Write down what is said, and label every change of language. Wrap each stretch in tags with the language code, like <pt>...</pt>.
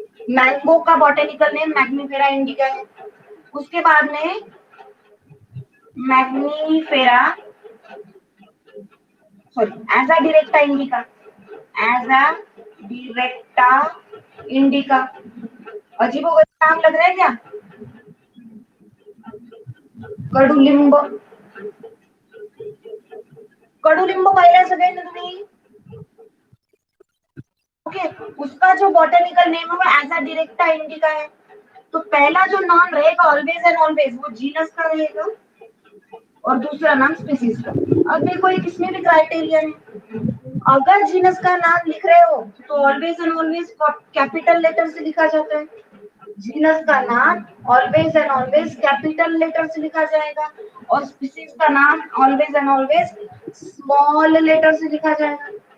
<hi>Mango का botanical name Mangifera indica है। उसके बाद में मैग्नीफेरा, सॉरी, एजा डायरेक्टा इंडिका, एजा डायरेक्टा इंडिका। अजीबोगरीब नाम लग रहा है क्या?</hi> <mr>कडुलिंब, कडुलिंब पाहिलंय सगळ्यांनी तुम्ही?</mr> <hi>ओके, उसका जो बॉटनिकल नेम है वो एजा डायरेक्टा इंडिका है। तो पहला जो नाम रहेगा ऑलवेज एंड ऑलवेज वो जीनस का रहेगा, और दूसरा नाम स्पीसीज का। अब देखो ये किसमें भी क्राइटेरिया है, अगर जीनस का नाम लिख रहे हो तो always and always capital letter से लिखा जाता है, जीनस का नाम always and always capital letter से लिखा जाएगा, और स्पीसीज का नाम always and always small letter से लिखा जाएगा।</hi>